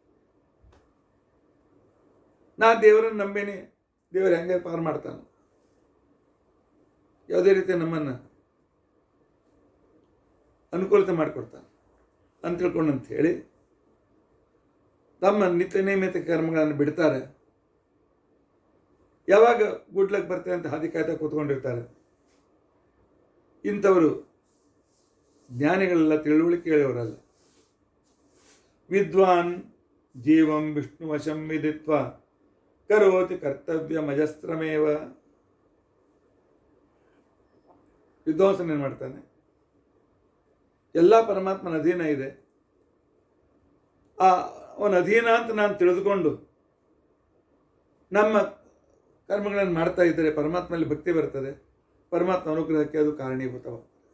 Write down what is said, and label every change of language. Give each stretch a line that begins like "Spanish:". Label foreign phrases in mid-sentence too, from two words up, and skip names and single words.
Kannada: ನಾ ದೇವರನ್ನು ನಂಬೇನಿ, ದೇವರು ಹೆಂಗೆ ಪಾರು ಮಾಡ್ತಾನೆ, ಯಾವುದೇ ರೀತಿ ನಮ್ಮನ್ನು ಅನುಕೂಲತೆ ಮಾಡಿಕೊಡ್ತಾನೆ ಅಂತ ತಿಳ್ಕೊಂಡಂತ ಹೇಳಿ ತಮ್ಮ ನಿತ್ಯ ನಿಯಮಿತ ಕರ್ಮಗಳನ್ನು ಬಿಡ್ತಾರೆ. ಯಾವಾಗ ಗುಡ್ಲಕ್ಕೆ ಬರ್ತೇವೆ ಅಂತ ಹಾದಿ ಕಾಯ್ತಾ ಕೂತ್ಕೊಂಡಿರ್ತಾರೆ. ಇಂಥವರು ಜ್ಞಾನಿಗಳೆಲ್ಲ ತಿಳುವಳಿಕೆ ಹೇಳೋರಲ್ಲ.
Sanskrit: ವಿದ್ವಾನ್ ಜೀವಂ ವಿಷ್ಣುವಶಂ ವಿದಿತ್ವ ಕರೋತಿ ಕರ್ತವ್ಯ ಮಜಸ್ತ್ರಮೇವ.
Kannada: ವಿದ್ವಾಂಸನ ಏನು ಮಾಡ್ತಾನೆ? ಎಲ್ಲ ಪರಮಾತ್ಮನ ಅಧೀನ ಇದೆ, ಅವನ ಅಧೀನ ಅಂತ ನಾನು ತಿಳಿದುಕೊಂಡು ನಮ್ಮ ಕರ್ಮಗಳನ್ನು ಮಾಡ್ತಾ ಇದ್ದರೆ ಪರಮಾತ್ಮನಲ್ಲಿ ಭಕ್ತಿ ಬರ್ತದೆ, ಪರಮಾತ್ಮ ಅನುಗ್ರಹಕ್ಕೆ ಅದು ಕಾರಣೀಭೂತವಾಗ್ತದೆ.